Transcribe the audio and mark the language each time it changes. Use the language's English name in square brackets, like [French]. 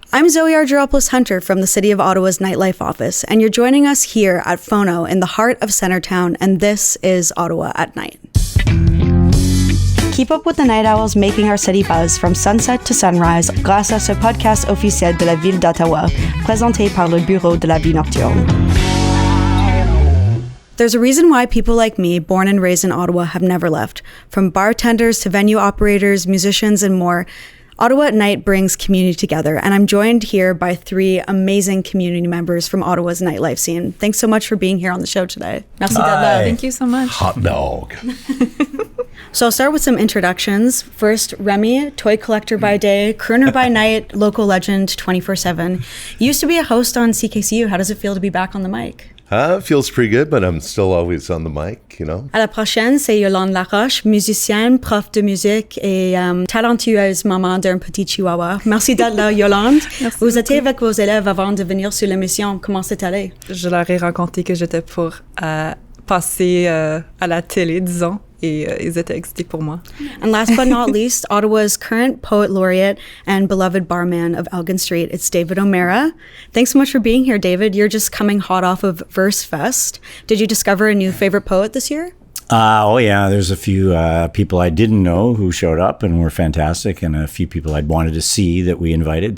[English] I'm Zoe Argyropoulos-Hunter from the City of Ottawa's Nightlife Office, and you're joining us here at FONO in the heart of Centertown, and this is Ottawa at Night. Keep up with the night owls making our city buzz from sunset to sunrise [French] grâce à ce podcast officiel de la Ville d'Ottawa, présenté par le Bureau de la Vie Nocturne. [English] There's a reason why people like me, born and raised in Ottawa, have never left. From bartenders to venue operators, musicians, and more, Ottawa at Night brings community together, and I'm joined here by three amazing community members from Ottawa's nightlife scene. Thanks so much for being here on the show today. [French] Merci d'être là. [English] Thank you so much. Hot dog. So I'll start with some introductions. First, Remi, toy collector by day, crooner by night, local legend 24/7. You used to be a host on CKCU. How does it feel to be back on the mic? It feels pretty good, but I'm still always on the mic, you know. [French] À la prochaine, c'est Yolande Laroche, musicienne, prof de musique et talentueuse maman d'un petit chihuahua. Merci d'être là, Yolande. Merci Vous étiez beaucoup. avec vos élèves avant de venir sur l'émission. Comment c'est allé? Je leur ai raconté que j'étais pour passer à la télé, disons, et ils étaient excités pour moi. [English] And last but not least, Ottawa's current poet laureate and beloved barman of Elgin Street, it's David O'Meara. Thanks so much for being here, David. You're just coming hot off of Verse Fest. Did you discover a new favorite poet this year? Oh, yeah. There's a few people I didn't know who showed up and were fantastic, and a few people I'd wanted to see that we invited.